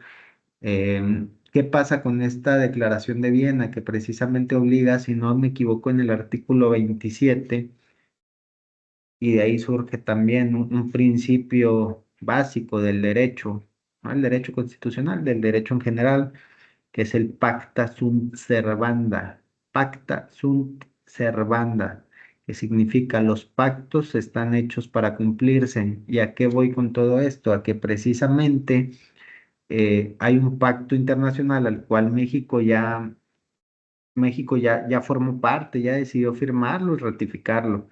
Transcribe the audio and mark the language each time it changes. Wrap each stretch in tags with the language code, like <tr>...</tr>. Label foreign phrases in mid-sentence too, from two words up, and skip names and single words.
<es>¿Qué pasa con esta declaración de Viena que precisamente obliga, si no me equivoco, en el artículo 27, y de ahí surge también un principio básico del derecho, ¿no? El derecho constitucional, del derecho en general, que es el</es> <la>pacta sunt servanda. Pacta sunt servanda,</la> <es>que significa los pactos están hechos para cumplirse. ¿Y a qué voy con todo esto? A que precisamente hay un pacto internacional al cual México ya formó parte, ya decidió firmarlo y ratificarlo.</es>